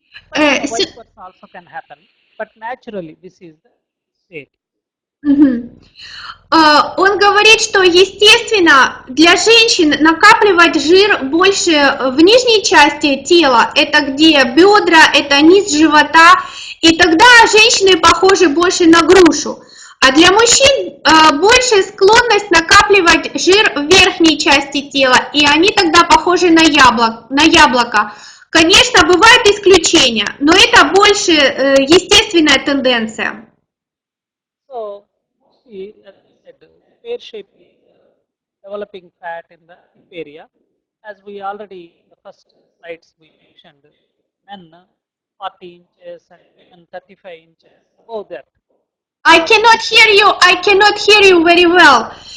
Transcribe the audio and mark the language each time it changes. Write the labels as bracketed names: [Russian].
[English] But vice versa also can happen, but naturally this is the state. [Russian] Он говорит, что естественно для женщин накапливать жир больше в нижней части тела, это где бедра, это низ живота, и тогда женщины похожи больше на грушу. А для мужчин больше склонность накапливать жир в верхней части тела, и они тогда похожи на яблоко. Конечно, бывают исключения, но это больше естественная тенденция. [English] So, see, as we said, pear shape is developing fat in the hip area. As we already, in the first slides we mentioned, men 40 inches and women 35 inches, above that. I cannot hear you very well.